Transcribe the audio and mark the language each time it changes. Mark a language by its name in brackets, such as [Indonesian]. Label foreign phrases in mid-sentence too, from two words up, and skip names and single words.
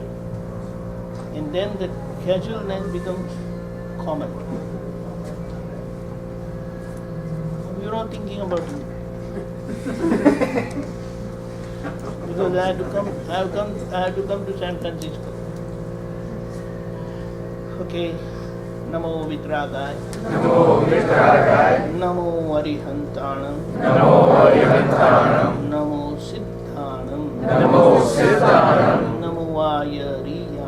[English] And then the casualness becomes common. You're not thinking about it. Because I have to come to San Francisco. [Prakrit languages] Okay. Namo Vitragai. Namo Vitragai. Namo Arihantanam. Namo Arihantanam. Namo Siddhanam. Namo Siddhanam. Namo Ayariyanam.